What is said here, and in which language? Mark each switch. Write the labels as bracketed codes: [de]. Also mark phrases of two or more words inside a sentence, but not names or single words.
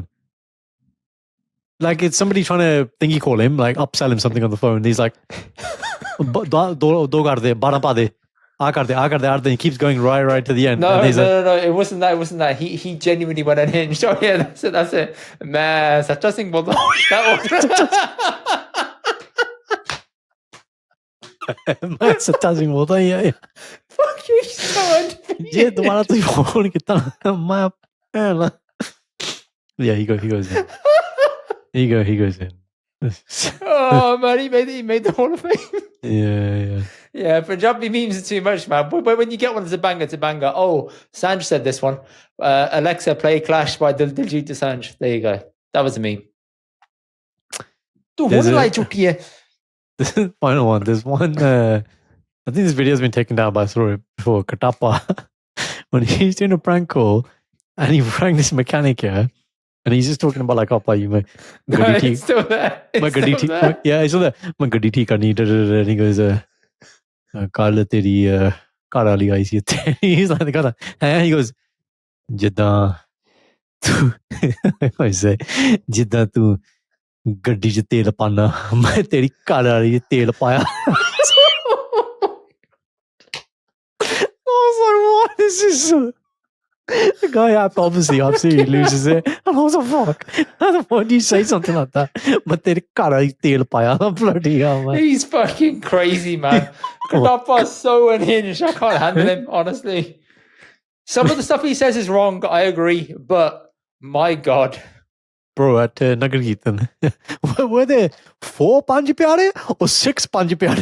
[en] Like it's somebody trying to thingy call him, like upsell him something on the phone. He's like, [pa] ਦੋ ਕਰ ਦੇ, 12 ਪਾ ਦੇ, ਆ ਕਰ ਦੇ, [en] and he keeps going right to the end. No, and no. It wasn't that. He genuinely went unhinged. Oh yeah, that's it. Man, [hi] सच्चा सिंह बोलता. [en] That [hi] मैं सच्चा सिंह बोलता हूँ ये [en] Fuck you, so undefeated. [hi] ये तुम्हारा तो फोन कितना मैं [en] yeah he goes in [hi] he goes in [en] Oh man, he made the Hall of Fame. Yeah Punjabi memes are too much, man. But when you get one that's a banger, it's a banger. Oh, Sanj said this one. Alexa, play Clash by Diljit Dosanjh. There you go. That was a meme. Dude, what did I took here? This is the final one. There's one. I think this video has been taken down by Sorry before Katapa when he's doing a prank call and he rang this mechanic here and he's just talking about like, "Oh, you my It's still there. my gaddi yeah, it's still there. [pa] My ਗੱਡੀ ਠੀਕ ਕਰਨੀ." And he goes, "ਕੱਲ੍ਹ ਤੇਰੀ ਕਾਰ ਵਾਲੀ ਆਈ ਸੀ." [en] He's like, he goes, [pa] "ਜਿੱਦਾਂ ਤੂੰ," [en] I say, [pa] "ਜਿੱਦਾਂ ਤੂੰ ਗੱਡੀ 'ਚ ਤੇਲ ਪਾਣਾ ਮੈਂ ਤੇਰੀ ਘਰ ਵਾਲੀ 'ਚ ਤੇਲ ਪਾਇਆ." [en] I was like, what is this? The guy obviously absolutely loses it. And I was like, fuck. How the fuck do you say something like that? [pa] ਮੈਂ ਤੇਰੇ ਘਰ ਵਾਲੀ 'ਚ ਤੇਲ ਪਾਇਆ [en] bloody hell, man. He's fucking crazy, man. Katapa's so unhinged. I can't handle him, honestly. Some of the stuff he says is wrong, I agree, but my God. Bro, at Nagar Kirtan, were there 4 Panj Pyare or 6 Panj Pyare?